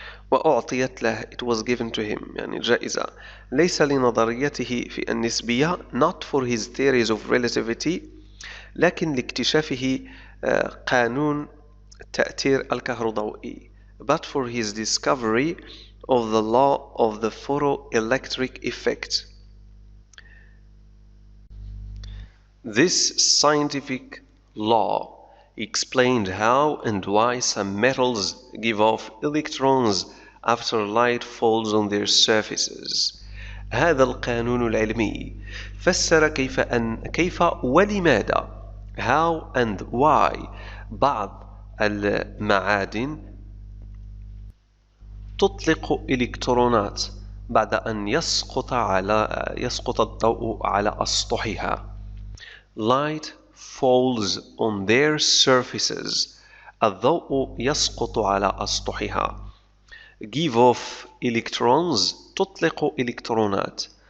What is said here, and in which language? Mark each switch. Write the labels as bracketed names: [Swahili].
[Arabic] وأعطيت له [English] it was given to him [Arabic] يعني جائزة ليس لنظريته في النسبية [English] not for his theories of relativity [Arabic] لكن لاكتشافه قانون التأثير الكهروضوئي [English] but for his discovery of the law of the photoelectric effect. This scientific law explained how and why some metals give off electrons after light falls on their surfaces. [Arabic] هذا القانون العلمي فسر كيف ولماذا [English] how and why [Arabic] بعض المعادن تطلق إلكترونات بعد أن يسقط الضوء على أسطحها. [English] Light falls on their surfaces. [Arabic] الضوء يسقط على أسطحها. [English] Give off electrons [Arabic] تطلق إلكترونات.